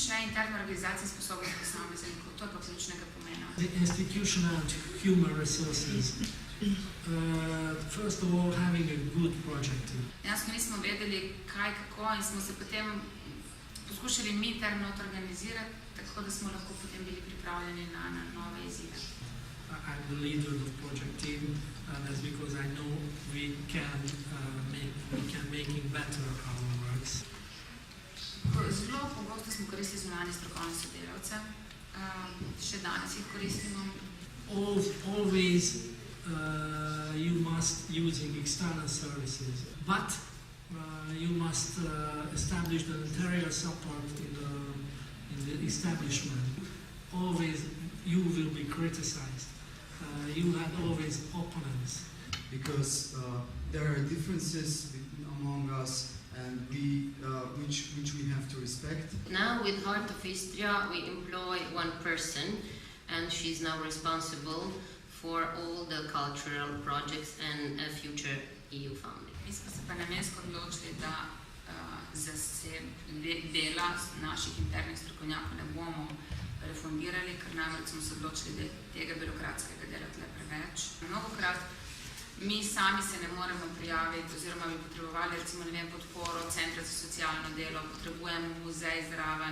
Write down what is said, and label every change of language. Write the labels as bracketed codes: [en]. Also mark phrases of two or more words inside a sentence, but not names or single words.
[sl] interna organizacija in sposobnost posameznikov, to je pa ključnega pomena. [en] The institutional and human resources. First of all, having a good project team. [sl] Jasno nismo vedeli, kaj, kako in smo se potem poskušali mi interno organizirati, tako da smo lahko potem bili pripravljeni na nove izzive. [en] I'm the leader of the project team, and that's because I know we can making better our works. [sl] Zelo pogosto smo koristili zunanje strokovne sodelavce, še danes jih koristimo. [en] Always you must using external services, but you must establish the interior support in the establishment. Always you will be criticized. You had always opponents. Because there are differences among us and which we have to respect. Now with Heart of Istria we employ one person and she's now responsible for all the cultural projects and a future EU funding. [sl] Mi smo se pa namensko odločili, da dela naših internih strokovnjakov ne bomo refundirali, ker namreč smo se odločili, da je tega birokratskega dela tle preveč. Mnogokrat mi sami se ne moremo prijaviti oziroma bi potrebovali recimo podporo Centra za socialno delo, potrebujemo muzej zraven.